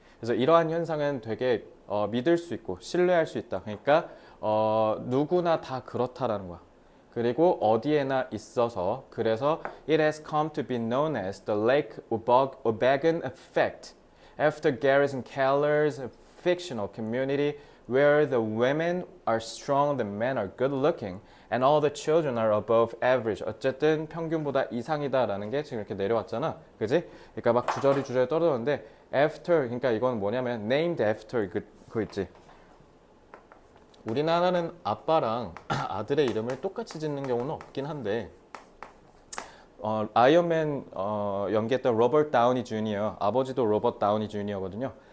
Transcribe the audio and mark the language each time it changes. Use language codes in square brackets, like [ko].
[ko] 그래서 이러한 현상은 되게 믿을 수 있고 신뢰할 수 있다. 그러니까 누구나 다 그렇다라는 거야. 그리고 어디에나 있어서 그래서 [en] it has come to be known as the Lake Wobegon effect after Garrison Keller's fictional community where the women are strong, the men are good looking, and all the children are above average. [ko] 어쨌든 평균보다 이상이다라는 게 지금 이렇게 내려왔잖아, 그지? 그러니까 막 주저리 떨어졌는데 after, 그러니까 이건 뭐냐면 [en] named after [ko] 그거 있지. 우리나라는 아빠랑 아들의 이름을 똑같이 짓는 경우는 없긴 한데 아이언맨 연기했던 로버트 다우니 주니어, 아버지도 로버트 다우니 주니어거든요.